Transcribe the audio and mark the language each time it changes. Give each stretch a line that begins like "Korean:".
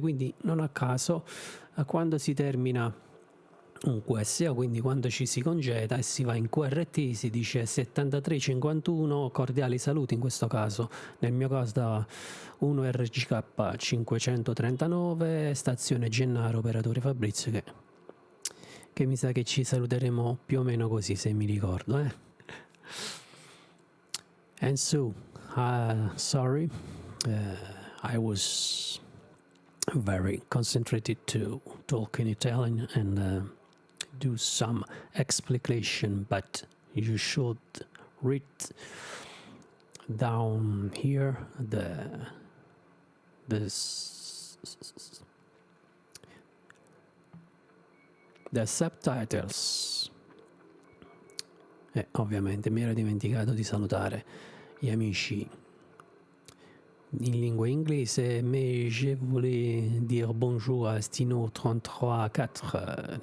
Italian: Quindi non a caso quando si termina un QSO, quindi quando ci si congeda e si va in QRT, si dice 7351, cordiali saluti, in questo caso, nel mio caso da 1 RGK 539, stazione Gennaro, operatore Fabrizio, che mi sa che ci saluteremo più o meno così, se mi ricordo, eh?
English: And so, sorry, I was very concentrated to talk in Italian and do some explanation, but you should read down here the subtitles.
Italian: E ovviamente mi ero dimenticato di salutare gli amici in lingua inglese,
French: mais je voulais dire bonjour à Stino 334.